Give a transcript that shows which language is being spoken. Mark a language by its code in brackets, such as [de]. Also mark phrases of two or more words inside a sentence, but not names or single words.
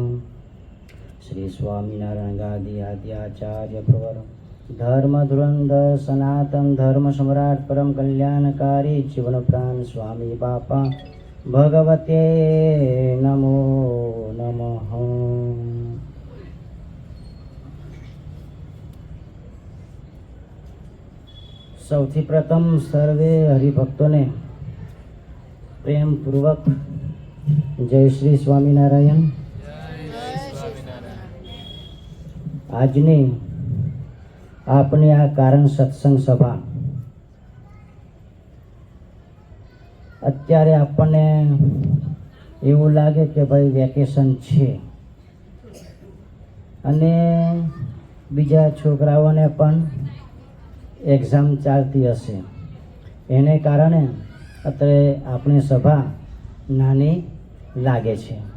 [sa] श्री स्वामीनारायण गादी आदि आचार्य प्रवर धर्म धुरंधर सनातन धर्म सम्राट परम कल्याणकारी जीवन प्राण स्वामी बापा भगवते नमो नमः। [gu] સૌથી પ્રથમ સર્વે હરિભક્તોને પ્રેમપૂર્વક જય શ્રી સ્વામિનારાયણ। આજની આપની આ કારણ સત્સંગ સભા અત્યારે આપણને એવું લાગે કે ભાઈ વેકેશન છે અને બીજા છોકરાઓને પણ એક્ઝામ ચાલતી હશે, એને કારણે અત્યારે આપણી સભા નાની લાગે છે,